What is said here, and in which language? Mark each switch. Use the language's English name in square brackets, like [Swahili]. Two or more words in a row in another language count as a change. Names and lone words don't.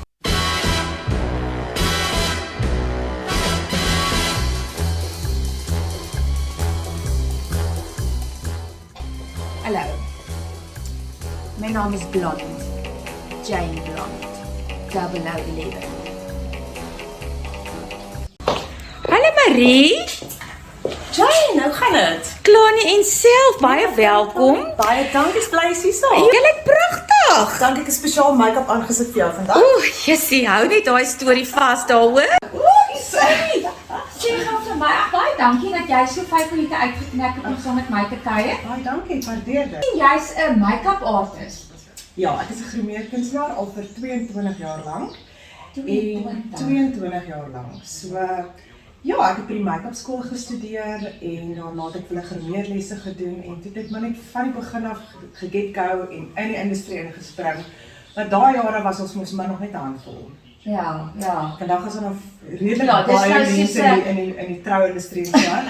[Afrikaans] Hallo, my naam is Blond, Jane Blond, 0011. Hallo Marie, Jane, hoe gaan dit? klaar nie en self, baie welkom. Baie dankie, bly jy so. Jy lyk pragtig. Dankie, ek het 'n spesiaal make-up aangesit vir jou vandag. Oeh, jessie, hou net daai storie vas daar, hoor. Sorry. Sê gou vir my, baie dankie dat jy so 5 minute uitgeknik het om saam met my te kuier. Baie dankie, ek waardeer dit. En jy's 'n [English] make-up artist. [Afrikaans] Ja, ek is 'n grimeerkunstenaar al vir 22 jaar lank. 22. 22 jaar lank. So ja, ek het by die make-up skool gestudeer en daarna het ek hulle grimeerlesse gedoen en toe het ek maar net van die begin af geget go en in die industrie ingespring. Maar daai jare was ons mos maar nog net 'n handvol. Ja. Vandag is er nog redelik Ja, dis baie nou mense soos, in die trouindustrie en so.